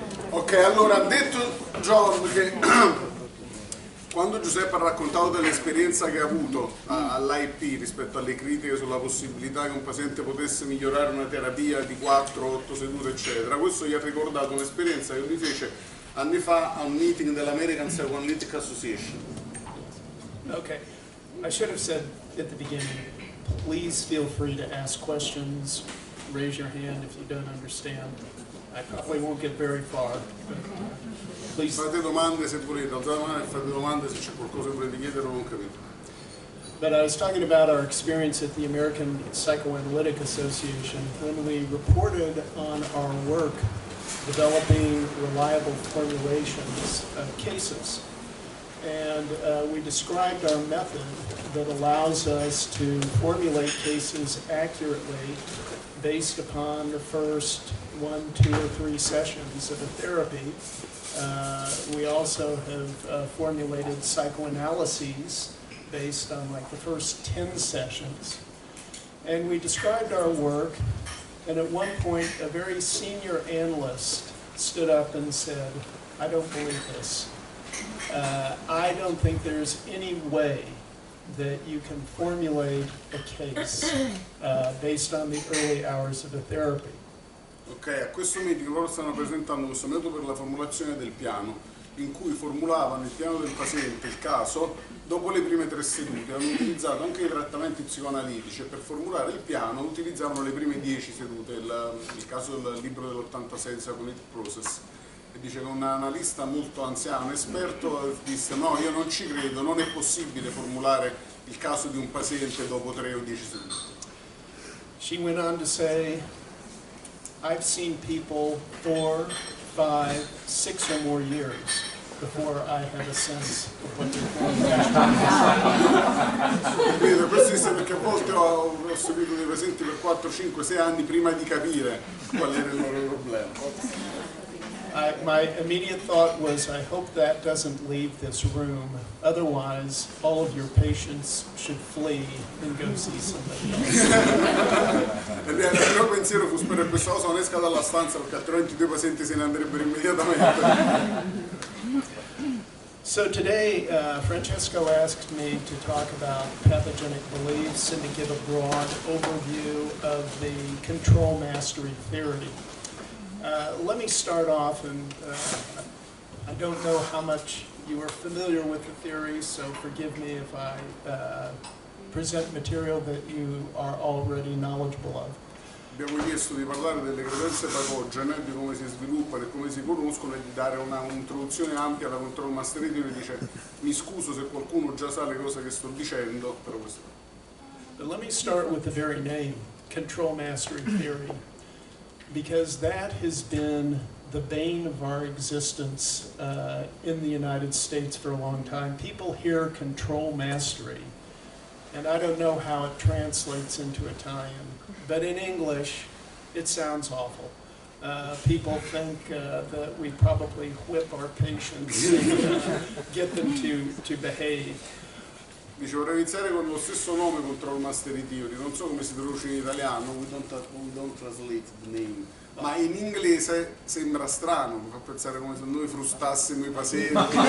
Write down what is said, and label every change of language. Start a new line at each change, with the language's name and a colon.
Italian: Ok, allora ha detto John che quando Giuseppe ha raccontato dell'esperienza che ha avuto all'IP rispetto alle critiche sulla possibilità che un paziente potesse migliorare una terapia di 4-8 sedute eccetera, questo gli ha ricordato un'esperienza che lui fece anni fa a un meeting dell'American Psychoanalytic Association.
English: Okay, I should have said at the beginning, please feel free to ask questions, raise your hand if you don't understand. I probably won't get very far, but please.
Italian: Fate domande se volete, alzate la mano e fate domande se c'è qualcosa che volete chiedere o non capite.
English: But I was talking about our experience at the American Psychoanalytic Association when we reported on our work developing reliable formulations of cases. And we described our method that allows us to formulate cases accurately based upon the first 1, 2, or 3 sessions of a therapy. We also have formulated psychoanalyses based on like the first 10 sessions. And we described our work, and at one point a very senior analyst stood up and said, I don't believe this. I don't think there's any way that you can formulate a case based on the early hours of a therapy.
Italian: Ok, a questo meeting loro stanno presentando questo metodo per la formulazione del piano, in cui formulavano il piano del paziente, il caso, dopo le prime 3 sedute. Hanno utilizzato anche i trattamenti psicoanalitici e per formulare il piano utilizzavano le prime 10 sedute, il caso del libro dell'86 Psychoanalytic Process. E dice che un analista molto anziano, esperto, disse no, io non ci credo, non è possibile formulare il caso di un paziente dopo 3 o 10 sedute.
English: She went on to say, I've seen people 4, 5, 6 or more years before I have a sense of what they're doing.
Italian: Questo dice perché a volte ho seguito dei pazienti per 4, 5, 6 anni prima di capire qual era il loro problema.
English: My immediate thought was, I hope that doesn't leave this room. Otherwise, all of your patients should flee and go see somebody else.
Italian: Il mio pensiero fu spero che questa cosa non esca dalla stanza, perché altrimenti i tuoi pazienti se ne andrebbero immediatamente.
English: So today, Francesco asked me to talk about pathogenic beliefs and to give a broad overview of the control mastery theory. Let me start off, and I don't know how much you are familiar with the theory, so forgive me if I present material that you are already knowledgeable of.
Italian: Abbiamo chiesto di parlare delle credenze patogene, di come si sviluppano e come si conoscono, e di dare un'introduzione ampia alla control mastery theory. Dice, mi scuso se qualcuno già sa le cose che sto dicendo, però questo.
English: But let me start with the very name, control mastery theory, because that has been the bane of our existence in the United States for a long time. People hear control mastery, and I don't know how it translates into Italian, but in English, It sounds awful. People think that we probably whip our patients and get them to behave.
Italian: Dice, vorrei iniziare con lo stesso nome control master theory, non so come si traduce in italiano,
English: we don't translate the name,
Italian: ma in inglese sembra strano, mi fa pensare come se noi frustassimo i pazienti,